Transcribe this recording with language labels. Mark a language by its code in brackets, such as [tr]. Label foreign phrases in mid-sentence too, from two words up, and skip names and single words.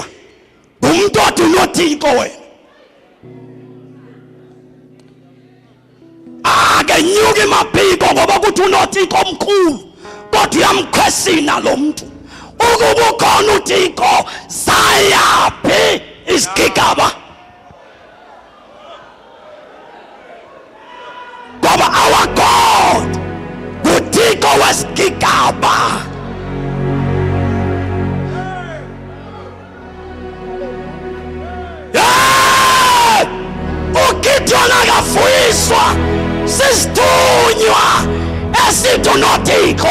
[xh] Umuntu othi unoThixo wena. Akenyuke maphiko ngoba kuthi unoThixo omkhulu. Kodwa uyamkhwesina lo muntu. Ukuba ukhona uThixo zayaphi izigigaba? Ngoba [en] our God [xh] uThixo wesigigaba. uGidiyoni akavuyiswa sisithunywa esithi unoThixo.